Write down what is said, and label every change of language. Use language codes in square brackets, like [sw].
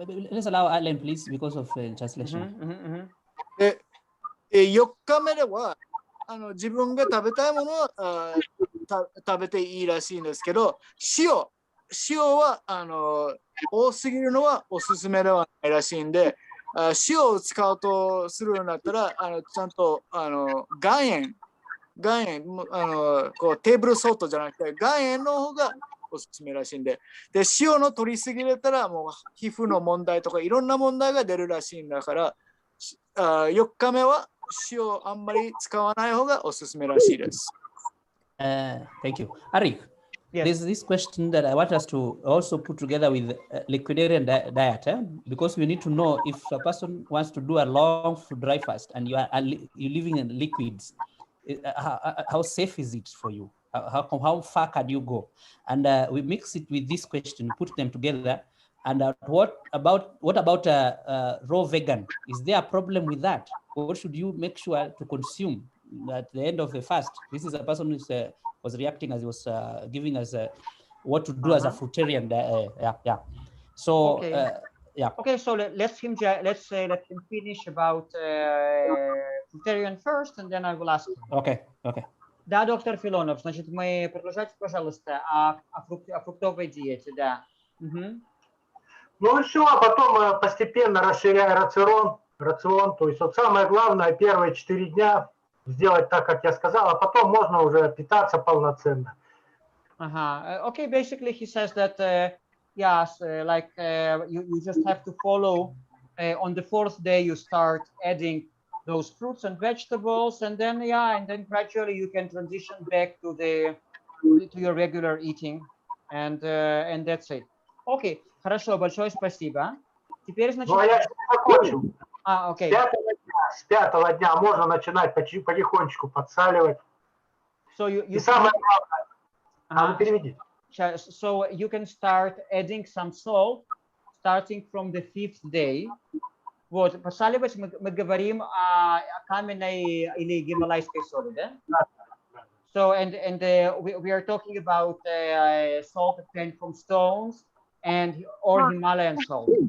[en] let's allow Alain, please, because of translation. [ja] 4日目では自分が食べたいものは食べていいらしいんですけど、塩は多すぎるのはおすすめではないらしいんで、塩を使うとするようになったらちゃんと岩塩こうテーブルソルトじゃなくて岩塩の方がおすすめらしいんで、塩の取りすぎれたらもう皮膚の問題とかいろんな問題が出るらしいんだから、4日目は塩あんまり使わない方がおすすめらしいです。 [en] Thank you. Arik, yes. There's this question that I want us to also put together with liquidarian diet, because we need to know if a person wants to do a long food dry fast and you're living in liquids, how safe is it for you? How far can you go? And we mix it with this question, put them together. And what about raw vegan? Is there a problem with that? What should you make sure to consume at the end of the fast? This is a person who was reacting as he was giving us what to do as a fruitarian. Yeah. So okay. Yeah. Okay, so let him finish about fruitarian first, and then I will ask him. Okay. [ru] Да, доктор Филонов, значит, мы продолжайте, пожалуйста, о фруктовой диете, да. Угу. Ну и все, а потом постепенно расширяя рацион, то есть вот самое главное, первые 4 дня сделать так, как я сказал, а потом можно уже питаться полноценно. [en] Okay, basically he says that, yes, you just have to follow, on the 4th day you start adding those fruits and vegetables, and then gradually you can transition back to your regular eating, and that's it. [ru] Okay, хорошо, большое спасибо. Теперь, значит... Ну, а я закончил. Окей. С пятого дня можно начинать потихонечку подсаливать. [en] So [ru] и самое главное, переведи. [en] So you can start adding some salt, starting from the 5th day. [ru] Вот, подсаливать мы говорим о каменной или гималайской соли, да? [en] So, and we are talking about salt obtained from stones or Himalayan salt.